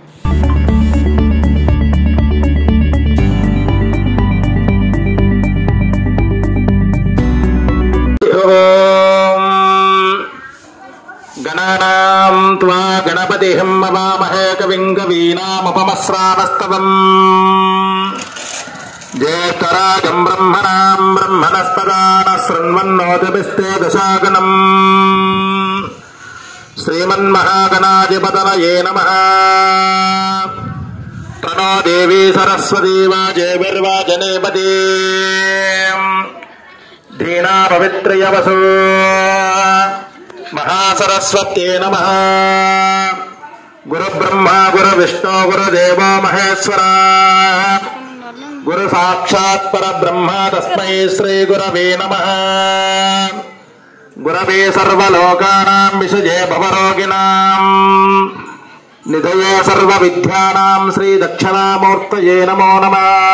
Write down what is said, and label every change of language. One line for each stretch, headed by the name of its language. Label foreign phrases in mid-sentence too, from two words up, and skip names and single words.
Sanskrit: గణానాం త్వా గణపతిం మవామహే కవిం కవీనాముపమస్రావస్తవం జ్యేష్ఠరాజం బ్రహ్మణాం బ్రహ్మణస్పదాన శృణ్వన్నోతిభిస్తే దశాగణం. శ్రీమన్మహాగణాధిపతయే నమః. ప్రణో దేవీ సరస్వతీ వాజేభిర్వాజనేపతి ధీనా పవిత్రయవసో महासरस्वत्यै नमः. गुरु ब्रह्मा गुरु विष्णु गुरुदेवो महेश्वरा. गुरु साक्षात् परब्रह्म तस्मै श्री गुरवे नमः. गुरवे सर्वलोकानां विषये भवरोगिणां निधये सर्वविद्यानां श्री दक्षिणामूर्तये नमो नमः.